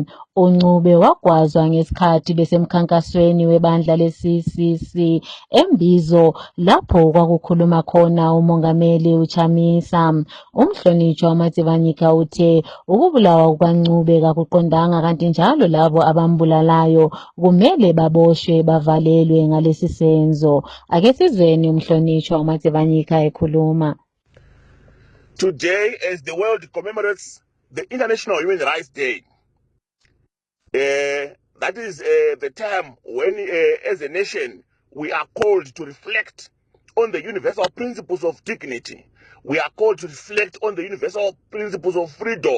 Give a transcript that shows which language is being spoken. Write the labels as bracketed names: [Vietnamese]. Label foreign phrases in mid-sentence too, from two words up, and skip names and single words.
[North Ndebele] uNcube wagwazwa ngesikhathi besemkhankasweni webandla le-CCC eMbizo lapho kwakukhuluma khona umongameli uChamisa. Umhlonishwa uMatsivanyika uthe ukubulawa kukaNcube kakuqondanga, kanti njalo labo abambulalayo kumele baboshwe bavalelwe ngalesi senzo. Ake sizweni umhlonishwa uMatsivanyika ekhuluma. [English] Today, as the world commemorates the International Human Rights Day, that is the time when, as a nation, we are called to reflect on the universal principles of dignity. We are called to reflect on the universal principles of freedom.